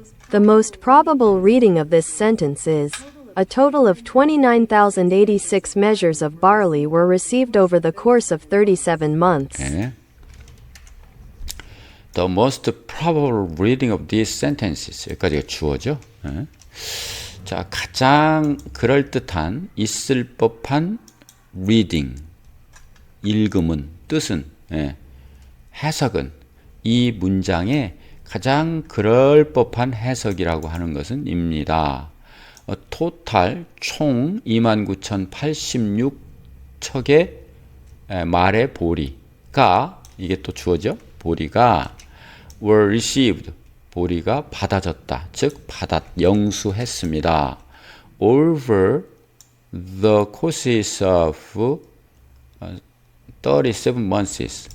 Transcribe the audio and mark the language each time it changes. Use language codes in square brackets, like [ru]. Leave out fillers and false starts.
[en] The most probable reading of this sentence is, a total of 29,086 measures of barley were received over the course of 37 months. [ko] 네. [en] The most probable reading of these sentences. [ko] 여기까지가 주어죠. 네. 자, 가장 그럴듯한, 있을 법한 reading, 읽음은, 뜻은, 해석은 이 문장의 가장 그럴 법한 해석이라고 하는 것은 입니다. 토탈 총 29,086척의 말의 보리 가 이게 또 주어죠. 보리가 [en] were received [ko] 보리가 받아졌다. 즉 영수했습니다. [en] over the courses of 37 months.